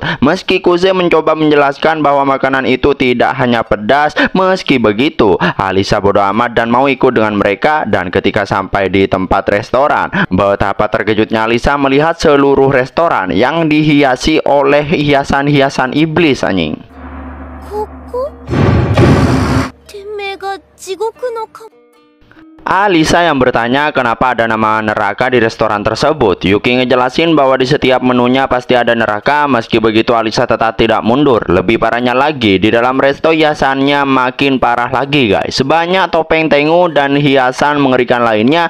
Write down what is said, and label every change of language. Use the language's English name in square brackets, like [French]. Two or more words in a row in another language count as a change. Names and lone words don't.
[Indonesian] Meski Kuze mencoba menjelaskan bahwa makanan itu tidak hanya pedas, meski begitu Alisa bodo amat dan mau ikut dengan mereka. Dan ketika sampai di tempat restoran, betapa terkejutnya Alisa melihat seluruh restoran yang dihiasi oleh hiasan-hiasan iblis anjing. [Japanese] ここ。てめえが地獄のか。 [Indonesian] Alisa yang bertanya kenapa ada nama neraka di restoran tersebut. Yuki ngejelasin bahwa di setiap menunya pasti ada neraka. Meski begitu Alisa tetap tidak mundur. Lebih parahnya lagi, di dalam resto hiasannya makin parah lagi guys. Sebanyak topeng tengu dan hiasan mengerikan lainnya.